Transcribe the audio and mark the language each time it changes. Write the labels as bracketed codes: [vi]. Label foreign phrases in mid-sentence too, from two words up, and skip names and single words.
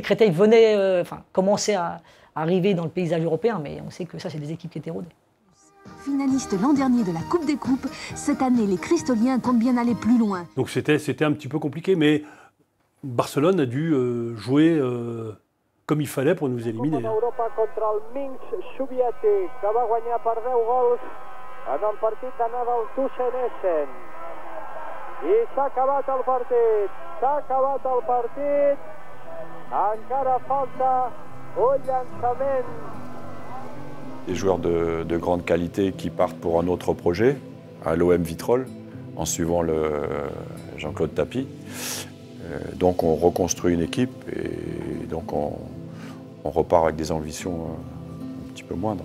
[fr] Créteil commençait à arriver dans le paysage européen, mais on sait que ça, c'est des équipes qui étaient rodées. Finaliste l'an dernier de la Coupe des Coupes, cette année, les Cristoliens comptent bien aller plus loin. Donc c'était un petit peu compliqué, mais Barcelone a dû jouer comme il fallait pour nous éliminer. [ca] Europa contra el Minsk Soviètic, que va guanyar per 10 gols en el partit d'anada al Tusenesen. I s'ha acabat el partit, encara falta un llançament. [fr] Des joueurs de grande qualité qui partent pour un autre projet, à l'OM Vitrolles, en suivant Jean-Claude Tapie. Donc on reconstruit une équipe et donc on repart avec des ambitions un petit peu moindres.